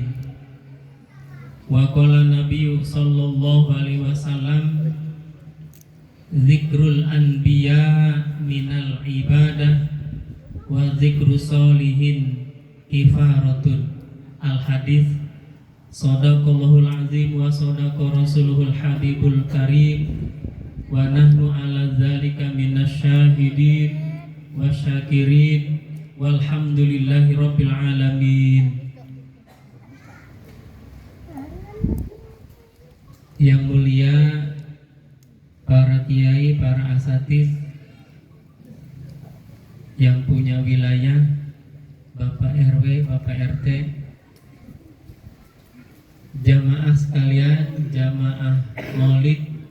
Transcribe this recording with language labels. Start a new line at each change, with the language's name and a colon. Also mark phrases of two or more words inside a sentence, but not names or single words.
Arabic: وقال النبي صلى الله عليه وسلم, ذكر الأنبياء من العبادة وذكر الصالحين كفارة. الحديث. صدق الله العظيم وصدق رسوله الحبيب الكريم ونحن على ذلك من الشاهدين والشاكرين والحمد لله رب العالمين.
Indonesian: Yang mulia para kiai, para asatidz yang punya wilayah, Bapak RW, Bapak RT, jamaah sekalian, jamaah Maulid.